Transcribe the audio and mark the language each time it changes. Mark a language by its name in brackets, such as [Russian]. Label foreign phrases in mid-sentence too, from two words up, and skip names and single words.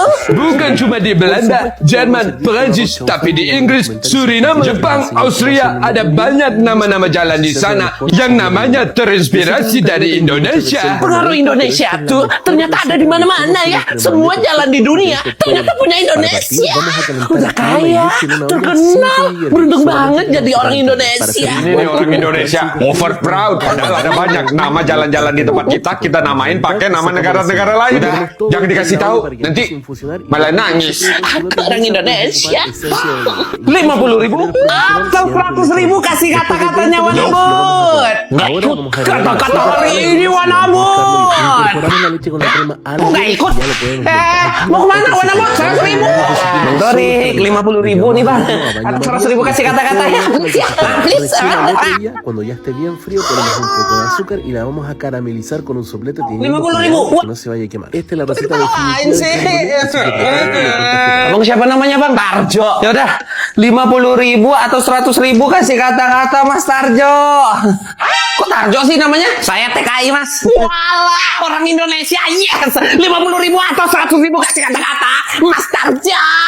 [Indonesian] Bukan cuma di Belanda, Jerman, Perancis, tapi di Inggris, Suriname, Jepang, Austria, ada banyak nama-nama jalan di sana yang namanya terinspirasi dari Indonesia. Pengaruh Indonesia tuh ternyata ada di mana-mana ya. Semua jalan di dunia ternyata punya Indonesia. Udah kaya, terkenal, beruntung banget jadi orang Indonesia. Ini nih orang Indonesia [English] over proud. [Indonesian] Padahal ada banyak nama jalan-jalan di tempat kita namain pakai nama negara-negara lain. Udah, jangan dikasih tahu, nanti malah nangis. Orang Indonesia. 50.000 atau 100.000 kasih kata-katanya Wanamut. Kata-kata hari ini Wanamut. Nggak ikut. Mau kemana Wanamut? 100.000. Dorik, 50.000 nih bang. Atau 100.000 kasih kata-katanya. [Spanish] Cuando ya esté bien frío ponemos un poco de azúcar y la vamos a caramelizar con un soplete teniendo [Indonesian] 50.000. [Spanish] cuidado que no se vaya a quemar. Esta es la receta [Indonesian] Apaan sih? [Spanish] definitiva. [Indonesian] Abang siapa namanya bang? Tarjo. Ya udah, 50.000 atau 100.000 kasih kata-kata Mas Tarjo. Kok Tarjo sih namanya? Saya TKI mas. Walah, orang Indonesia, yes. 50.000 atau 100.000 kasih kata-kata Mas Tarja.